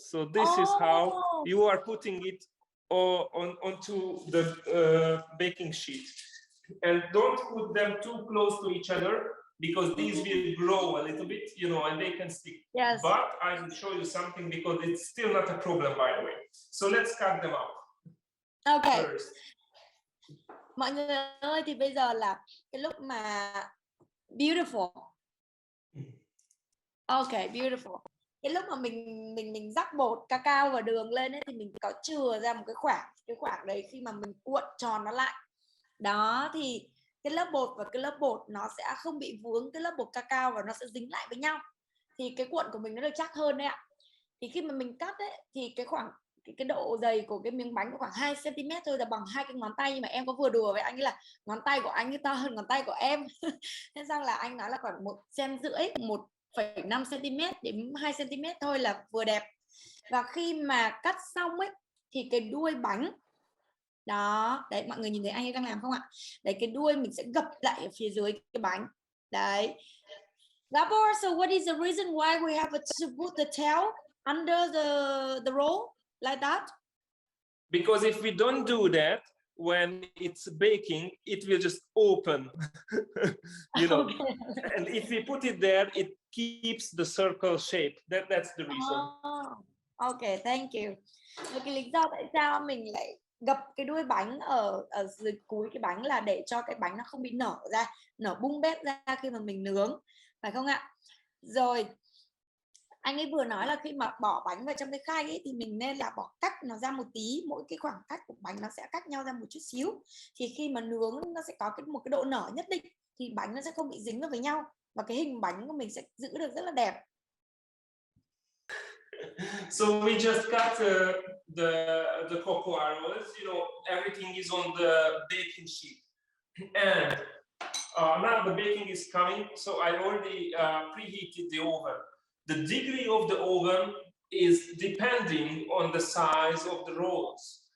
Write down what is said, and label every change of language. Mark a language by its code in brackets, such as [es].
[en] So this is how you are putting it onto the baking sheet. And don't put them too close to each other, because these will grow a little bit, you know, and they can stick. Yes. But I will show you something, because it's still not a problem, by the way. So let's cut them out. Okay. First. [vi] Mọi người ơi, thì bây giờ là cái lúc mà beautiful. Okay, beautiful. Cái lúc mà mình rắc bột cacao và đường lên ấy, thì mình có chừa ra một cái khoảng đấy khi mà mình cuộn tròn nó lại. Đó, thì cái lớp bột và cái lớp bột nó sẽ không bị vướng cái lớp bột cacao và nó sẽ dính lại với nhau. Thì cái cuộn của mình nó được chắc hơn đấy ạ. Thì khi mà mình cắt ấy, thì cái độ dày của cái miếng bánh khoảng 2 cm thôi, là bằng 2 cái ngón tay. Nhưng mà em có vừa đùa với anh ấy là ngón tay của anh ấy to hơn ngón tay của em. Thế rằng là anh nói là khoảng 1,5 cm, 1,5 cm đến 2 cm thôi là vừa đẹp. Và khi mà cắt xong ấy thì cái đuôi bánh đó, đấy mọi người nhìn thấy anh ấy đang làm không ạ? Đấy, cái đuôi mình sẽ gập lại ở phía dưới cái bánh. Đấy. [en] Gabor, so what is the reason why we have to put the tail under the roll like that? Because if we don't do that, when it's baking, it will just open. You know. Okay. And if we put it there, it keeps the circle shape. That's the reason. Okay, thank you. [vi] Cái lý do tại sao mình lại gập cái đuôi bánh ở dưới cuối cái bánh là để cho cái bánh nó không bị nở bung bét ra khi mà mình nướng, phải không ạ? Rồi anh ấy vừa nói là khi mà bỏ bánh vào trong cái khay ấy, thì mình nên là bỏ cách nó ra một tí, mỗi cái khoảng cách của bánh nó sẽ cách nhau ra một chút xíu, thì khi mà nướng nó sẽ có một cái độ nở nhất định, thì bánh nó sẽ không bị dính vào với nhau và cái hình bánh của mình sẽ giữ được rất là đẹp. [en] So we just cut the cocoa rolls, you know, everything is on the baking sheet. And now the baking is coming, so I already preheated the oven. The degree of the oven is depending on the size of the rolls.